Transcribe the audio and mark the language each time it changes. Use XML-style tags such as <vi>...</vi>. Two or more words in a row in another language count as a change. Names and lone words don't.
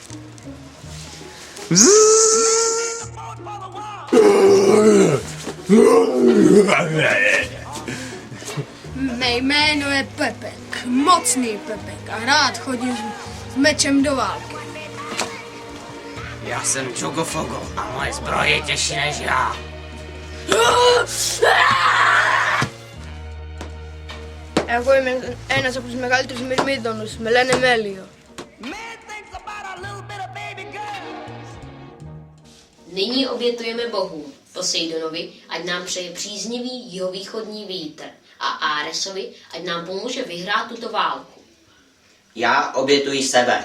<cs>Mé jméno je Pepek, mocný Pepek a rád chodím s mečem do války. Já jsem Chogofogo a moje zbroje je těžší než já.</cs> <el>Εγώ είμαι ένας από τους μεγαλύτερους μυρμίδωνους, με λένε Μέλιο.</el> <cs>Nyní obětujeme bohům, Poseidonovi, ať nám přeje příznivý jihovýchodní vítr, a Aresovi, ať nám pomůže vyhrát tuto válku. Já obětuji sebe.</cs>